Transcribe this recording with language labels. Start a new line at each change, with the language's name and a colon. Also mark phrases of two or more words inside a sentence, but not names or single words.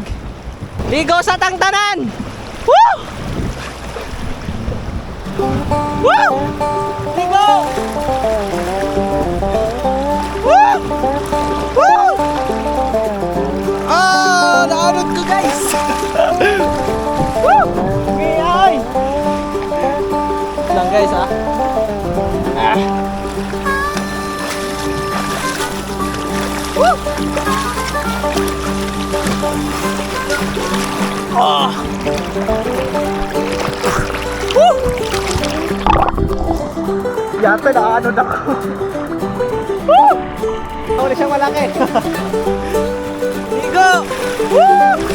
Cebuano: Ligo sa tangtanan. Woo! Woo! Ligo! Woo! Woo! Ah, naanod ko guys. Woo! Ngiyay! Lang guys ah. Woo! Ah!
Filipino: Woo! Yata na ano na ako. Woo! Ako na siyang malaki. go! Woo!